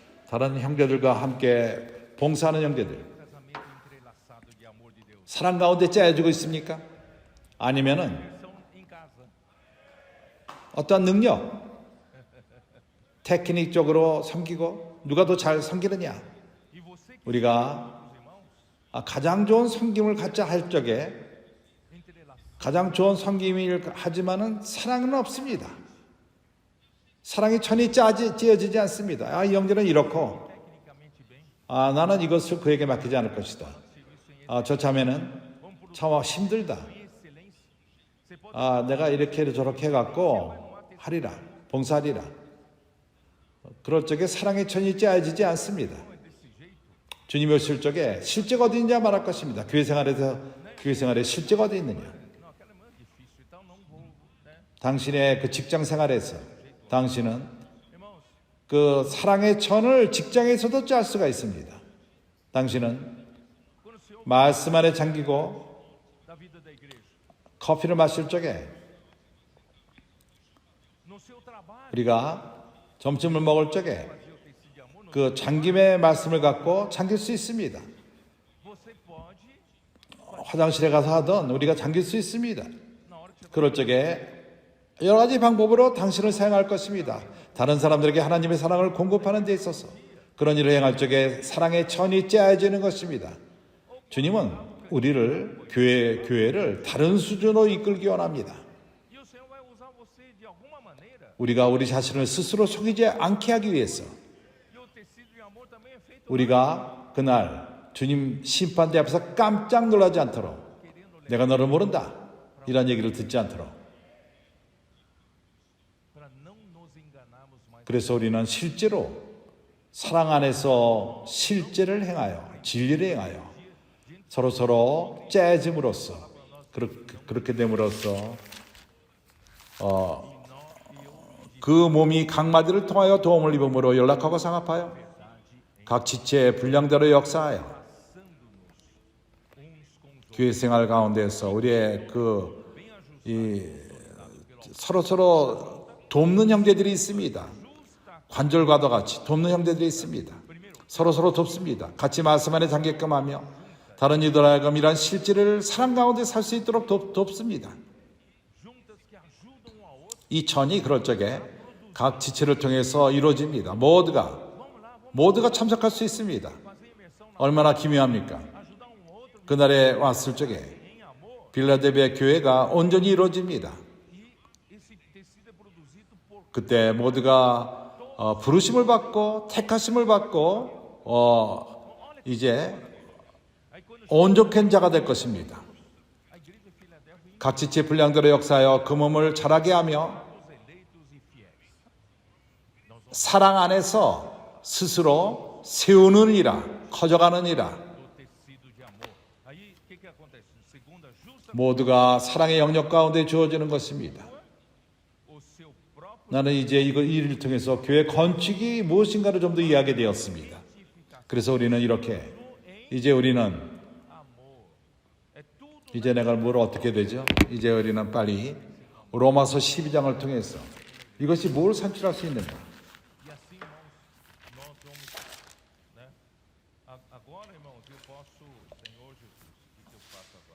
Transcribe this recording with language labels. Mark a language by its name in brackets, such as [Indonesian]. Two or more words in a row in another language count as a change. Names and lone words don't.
[Korean] 다른 형제들과 함께 봉사하는 형제들, [Portuguese] casamento entrelaçado de amor de Deus. [Korean] 사랑 가운데 짜여지고 있습니까? 아니면은 [Portuguese] São em casa. [Korean] 어떠한 능력, 테크닉적으로 섬기고 누가 더 잘 섬기느냐, [Portuguese] E você que [Korean] 우리가 [Portuguese] os irmãos [Korean] 가장 좋은 섬김을 갖자 할 적에 [Portuguese] entrelaçados. [Korean] 가장 좋은 섬김을 하지만은 사랑은 없습니다. 사랑이 천이 찌어지지 않습니다. 이 형제는 이렇고 [Portuguese] Tecnicamente bem, [Korean] 나는 이것을 그에게 맡기지 않을 것이다. [Portuguese] serviço em [Korean] 저 자매는 참 힘들다. [Portuguese] excelência. Você pode [Korean] 내가 이렇게 저렇게 해갖고 하리라, 봉사하리라. 그럴 적에 사랑의 천이 찌어지지 않습니다. [Portuguese] desse jeito. [Korean] 주님이 오실 적에 실제가 어디 있느냐 말할 것입니다. 교회 생활에 실제가 어디 있느냐. [Portuguese] Não, aquela irmã é difícil, então não vou, né? [Korean] 당신의 그 직장 생활에서 당신은 [Portuguese] Irmãos, [Korean] 그 사랑의 천을 직장에서도 짤 수가 있습니다. 당신은 [Portuguese] quando o Senhor [Korean] 말씀 안에 잠기고 [Portuguese] da vida da igreja, [Korean] 커피를 마실 적에 [Portuguese] no seu trabalho, [Korean] 우리가 점심을 먹을 적에 [Portuguese] fazer o tecido de amor, no, [Korean] 그 잠김의 말씀을 갖고 잠길 수 있습니다. [Portuguese] você pode, [Korean] 화장실에 가서 하던 우리가 잠길 수 있습니다. [Portuguese] na hora que você [Korean] 그럴 적에 여러 가지 방법으로 당신을 사용할 것입니다. 다른 사람들에게 하나님의 사랑을 공급하는 데 있어서 그런 일을 행할 적에 사랑의 천이 짜여지는 것입니다. 주님은 우리를 교회를 다른 수준으로 이끌기 원합니다. [Portuguese] e o Senhor vai usar você de alguma maneira. [Korean] 우리가 우리 자신을 스스로 속이지 않게 하기 위해서 [Portuguese] E o tecido de amor também é feito [Korean] 우리가 그날 주님 심판대 앞에서 깜짝 놀라지 않도록 내가 너를 모른다 이런 얘기를 듣지 않도록 [Portuguese] para não nos enganarmos mais. [Korean] 그래서 우리는 실제로 사랑 안에서 실제를 행하여 진리를 행하여 서로 째짐으로써 그렇게 됨으로써 그 몸이 각 마디를 통하여 도움을 입음으로 연락하고 상합하여 각 지체의 분량대로 역사하여 교회 생활 가운데서 우리의 서로 돕는 형제들이 있습니다. 관절과도 같이 돕는 형제들이 있습니다. 서로 돕습니다. 같이 말씀 안에 잠게끔 하며 다른 이들 하여금 이러한 실제를 사랑 가운데 살 수 있도록 돕습니다. [Portuguese] Juntas que ajudam um ao outro. [Korean] 이 천이 그럴 적에 각 지체를 통해서 이루어집니다. 모두가 참석할 수 있습니다. [Portuguese] Fazer imersão na [Korean] 얼마나 기묘합니까? [Portuguese] ajudar um ao outro [Korean] 그날에 왔을 적에 [Portuguese] em amor. [Korean] 빌라델비아 교회가 온전히 이루어집니다. [Portuguese] E esse tecido é produzido por [Korean] 그때 모두가 부르심을 받고 택하심을 받고 이제 [Portuguese] aí quando [Korean] 온전한 자가 될 것입니다. [Portuguese] a igreja de Filadélfia [Korean] 각 지체 분량대로 역사하여 그 몸을 자라게 하며 [Portuguese] os eleitos e fiéis. [Korean] 사랑 안에서 스스로 세우는 이라 커져가는 이라 [Portuguese] Do tecido de amor. Aí o que acontece? Segunda, justa [Korean] 모두가 사랑의 영역 가운데 주어지는 것입니다. [Portuguese] o seu próprio [Korean] 나는 이제 이 일을 통해서 교회 건축이 무엇인가를 좀 더 이해하게 되었습니다. 그래서 우리는 이렇게 이제 우리는 [Portuguese] amor. É tudo [Korean] 이제 내가 뭘 어떻게 되죠? 이제 우리는 빨리 로마서 12장을 통해서 이것이 뭘 산출할 수 있는가? [Portuguese] e assim, irmãos, nós vamos, né? Agora, irmãos, eu posso, Senhor Jesus, o que eu faço agora?